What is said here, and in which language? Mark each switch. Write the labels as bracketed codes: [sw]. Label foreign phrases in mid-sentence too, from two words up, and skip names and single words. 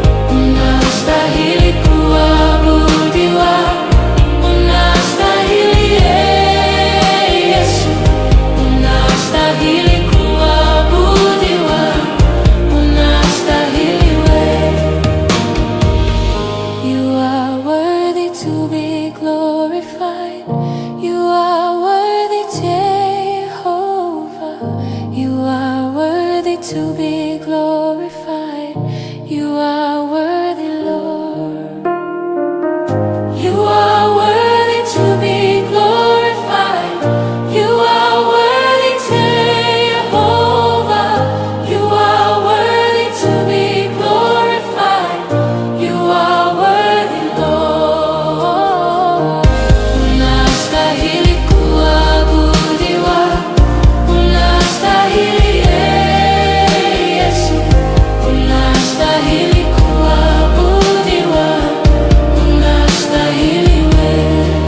[sw] Unastahili kuabudiwa. Unastahili, eh, Yesu. Unastahili kuabudiwa. Unastahili we. [en] You are worthy to be glorified. You are worthy, Jehovah. You are worthy to be glorified. You are worthy, Lord. You are worthy to be glorified. You are worthy, Jehovah. You are worthy to be glorified. You are worthy, Lord. [sw] Unastahili kuabudiwa. Unastahili, eh, Yesu. Unastahili kuabudiwa. Unastahili wewe.